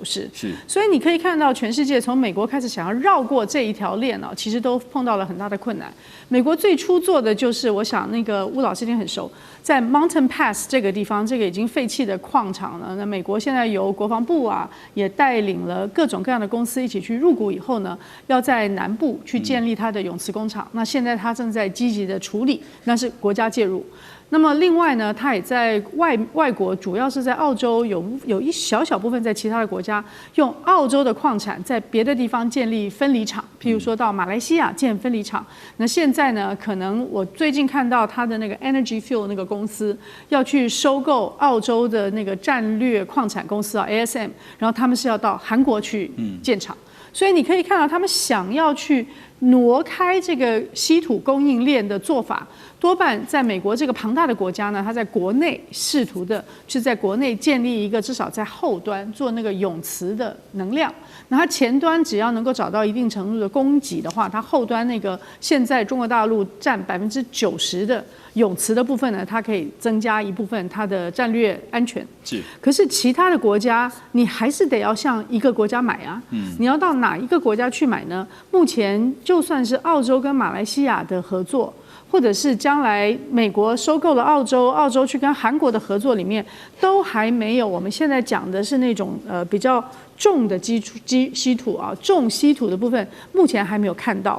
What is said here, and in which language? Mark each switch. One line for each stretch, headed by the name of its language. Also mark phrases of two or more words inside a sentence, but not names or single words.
Chinese: 是，所以你可以看到，全世界從美國開始想要繞過這一條鏈啊，其實都碰到了很大的困難。美國最初做的就是，我想那個吳老師一定很熟，在 Mountain Pass 這個地方，這個已經廢棄的礦場呢，那美國現在由國防部啊，也帶領了各種各樣的公司一起去入股以後呢，要在南部去建立它的永磁工厂。那現在它正在積極的處理，那是國家介入。那麼另外呢，它也在外國，主要是在澳洲有一小部分在其他的国家用澳洲的礦產在別的地方建立分離廠，譬如說到馬來西亞建分離廠。那現在呢，可能我最近看到它的那個 Energy Fuel 那個公司要去收購澳洲的那個戰略礦產公司啊 ASM， 然後他們是要到韓國去建廠。所以你可以看到，他们想要去挪開這個稀土供應鏈的做法，多半在美國這個龐大的國家呢，它在國內試圖的是在國內建立一個至少在後端做那個永磁的能量。那它前端只要能夠找到一定程度的供給的話，它後端那個現在中國大陸佔90%的永磁的部分呢，它可以增加一部分它的戰略安全。是。可是其他的國家，你還是得要向一個國家買啊。你要到哪一個國家去買呢？目前就算是澳洲跟馬來西亞的合作，或者是將來美國收購了澳洲，澳洲去跟韓國的合作裡面，都還沒有我們現在講的是那種比較重的稀土啊，重稀土的部分目前還沒有看到。